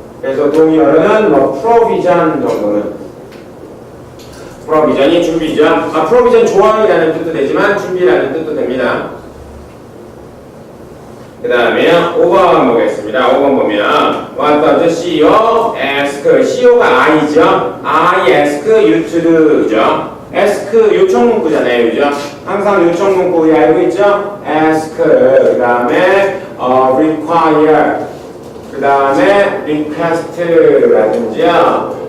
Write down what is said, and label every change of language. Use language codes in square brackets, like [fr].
[ko] 그래서 동의어로는 뭐 provision 정도는 provision이 준비죠. provision 조항이라는 뜻도 되지만 준비라는 뜻도 됩니다. 그 다음에 5번 보겠습니다. 5번 보면 [en] What does CEO ask? [ko] CEO가 I죠. [en] I ask you to do [ko] 죠. ask 요청 문구잖아요. 그죠? 항상 요청 문구 우리 알고 있죠? ask 그 다음에 require 그 다음에 request라든지요.